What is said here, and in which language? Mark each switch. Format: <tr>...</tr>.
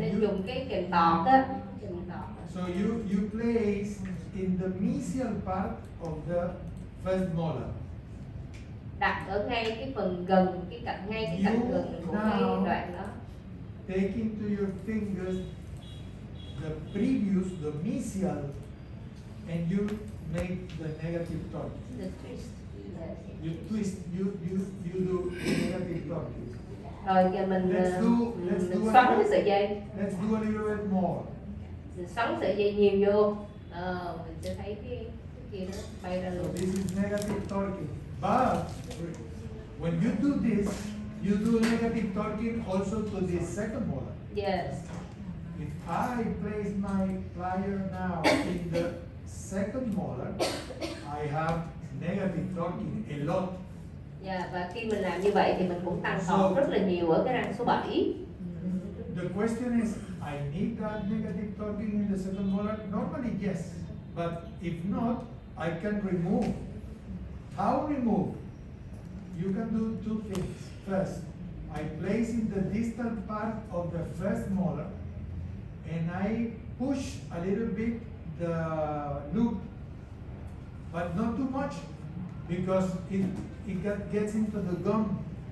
<vi>Nên dùng cái kềm tọt á, kềm tọt.</vi> <en>So you place in the mesial part of the first molar.</en> <vi>Đặt ở ngay cái phần gần, cái cạnh ngay cái cạnh gần của cái đoạn đó.</vi> <en>Taking to your fingers the previous, the mesial, and you make the negative torque. The twist. Yes. You twist, you do negative torque.</en> <vi>Rồi giờ mình</vi> <en>Let's do</en> <vi>xoắn cái sợi dây,</vi> <en>Let's do a little bit more.</en> <vi>mình xoắn sợi dây nhiều vô, mình sẽ thấy cái kia nó bay ra</vi> <en>So this is negative torquing. But when you do this, you do negative torquing also to the second molar. Yes. If I place my plier now in the second molar, I have negative torquing a lot.</en> <vi>Yeah, và khi mình làm như vậy thì mình cũng tăng tọt rất là nhiều ở cái răng số 7.</vi> <en>The question is, I need that negative torquing in the second molar? Normally, yes. But if not, I can remove. How remove? You can do two things. First, I place in the distal part of the first molar and I push a little bit the loop, but not too much because it gets into the gum.</en>